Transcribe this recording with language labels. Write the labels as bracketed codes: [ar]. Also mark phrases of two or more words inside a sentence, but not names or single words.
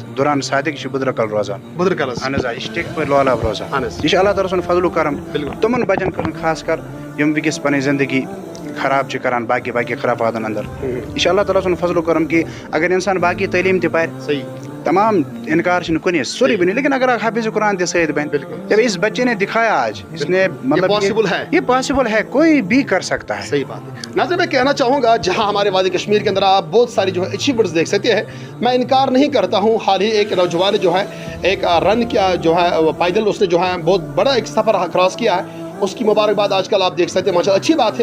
[ks] دوران صادق چھُ بُدرکل روزان, اہن حظ آ, یہِ چھِ ٹِکہِ پٲٹھۍ لولاب روزان. یہِ چھِ اللہ تعالیٰ سُنٛد فضل و کرم تِمن بچن خٲطرٕ خاص کر یِم وٕنکیٚس پنٕنۍ زندگی خراب چھِ کران باقٕے خرافاتن اندر. یہِ چھِ اللہ تعالیٰ سُنٛد فضل و کرم کہ اگر انسان باقٕے تعلیٖم تہِ پرِ, تمام انکار چھُنہٕ کُنی, سورُے بنہِ, لیکن اگر اکھ حافظ قرآن تہِ سۭتۍ بنہِ, [ur] جب اس بچے نے دکھایا آج, اس نے مطلب یہ پاسبل ہے, کوئی بھی کر سکتا ہے. صحیح بات ہے. ناظرین میں کہنا چاہوں گا, جہاں ہمارے وادی کشمیر کے اندر آپ بہت ساری جو ہے اچیومنٹس دیکھ سکتے ہیں, میں انکار نہیں کرتا ہوں. حال ہی ایک نوجوان جو ہے ایک رن کیا جو ہے پیدل, اس نے جو ہے بہت بڑا ایک سفر کراس کیا ہے, اس کی مبارکباد آج کل آپ دیکھ سکتے ہیں [ar] ماشاء اللہ, [ur] اچھی بات ہے.